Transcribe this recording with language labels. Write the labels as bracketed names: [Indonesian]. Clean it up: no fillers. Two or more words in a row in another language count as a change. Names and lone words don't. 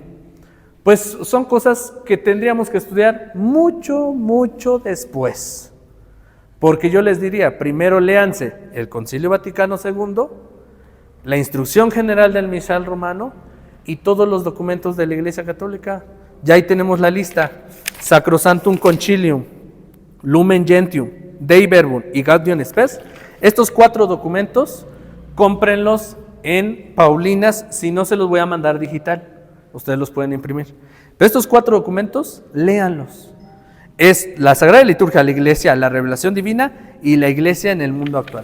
[Spanish] Pues son cosas que tendríamos que estudiar mucho después. Porque yo les diría, primero léanse el Concilio Vaticano II, la Instrucción General del Misal Romano y todos los documentos de la Iglesia Católica. Ya ahí tenemos la lista: Sacrosanctum Concilium, Lumen Gentium, Dei Verbum y Gaudium Spes. Estos 4 documentos, cómprenlos en Paulinas, si no se los voy a mandar digital. Ustedes los pueden imprimir. Pero estos 4 documentos, léanlos. Es la Sagrada Liturgia, la Iglesia, la Revelación Divina y la Iglesia en el mundo actual.